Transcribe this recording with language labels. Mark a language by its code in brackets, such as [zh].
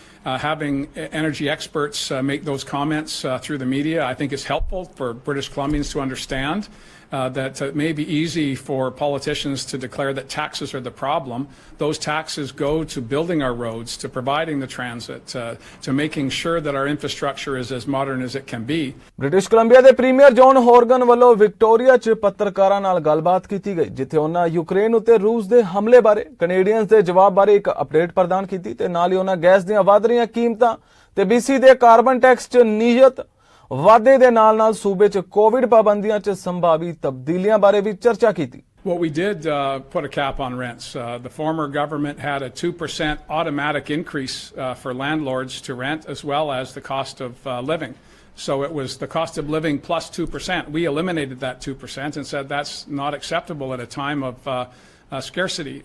[en] Having energy experts make those comments through the media, I think is helpful for British Columbians to understand that it may be easy for politicians to declare that taxes are the problem. Those taxes go to building our roads, to providing the transit, to making sure that our infrastructure is as modern as it can be. [pa] British Columbia ਦੇ premier John ਹੌਰਗਨ ਵੱਲੋਂ Victoria 'ਚ ਪੱਤਰਕਾਰਾਂ ਨਾਲ ਗੱਲਬਾਤ ਕੀਤੀ ਗਈ, ਜਿੱਥੇ ਉਹਨਾਂ ਯੂਕਰੇਨ ਉੱਤੇ ਰੂਸ ਦੇ ਹਮਲੇ ਬਾਰੇ ਕੈਨੇਡੀਅਨਸ ਦੇ ਜਵਾਬ ਬਾਰੇ ਇੱਕ ਅਪਡੇਟ ਪ੍ਰਦਾਨ ਕੀਤੀ ਤੇ ਨਾਲ ਹੀ ਉਹਨਾਂ ਗੈਸ ਦੀਆਂ ਵੱਧ ਰਹੀਆਂ ਕੀਮਤਾਂ ਤੇ BC ਦੇ ਕਾਰਬਨ ਟੈਕਸ 'ਚ ਨਿਯਤ ਵਾਧੇ ਦੇ ਨਾਲ-ਨਾਲ ਸੂਬੇ 'ਚ ਕੋਵਿਡ ਪਾਬੰਦੀਆਂ 'ਚ ਸੰਭਾਵੀ ਤਬਦੀਲੀਆਂ ਬਾਰੇ ਵੀ ਚਰਚਾ ਕੀਤੀ। [en] Well, we did put a cap on rents. The former government had a 2% automatic increase for landlords to rent, as well as the cost of living. So it was the cost of living plus 2%. We eliminated that 2% and said that's not acceptable at a time of scarcity.